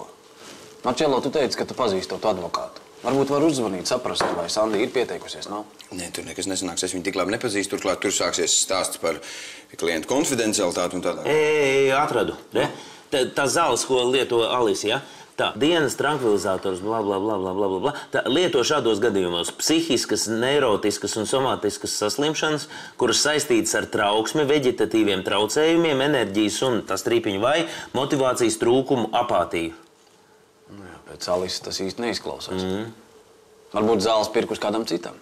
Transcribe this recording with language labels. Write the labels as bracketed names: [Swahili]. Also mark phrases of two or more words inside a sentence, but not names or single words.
[Latvian] Marčelo, tu teici, ka tu pazīsti to advokātu. Varbūt var uzzvanīt, saprast, vai Sandija ir pieteikusies, nav? Nē, tur nekas nesanāks. Es viņu tik labi nepazīstu. Turklāt tur sāksies stāsts par klientu konfidencialitāti un tādā. Atradu. Tā zāles, ko lieto Alis, ja? Tā, dienas trankvilizators, bla, bla, bla, bla, bla, bla. Tā lieto šādos gadījumos psihiskas, neirotiskas un somātiskas saslimšanas, kuras saistītas ar trauksmi, veģetatīviem traucējumiem, enerģijas un, tā strīpiņa vai, motivācijas trūkumu, apātiju. Nu jā, pēc Alis tas īsti neizklausās. Varbūt zāles pirkus kādam citam?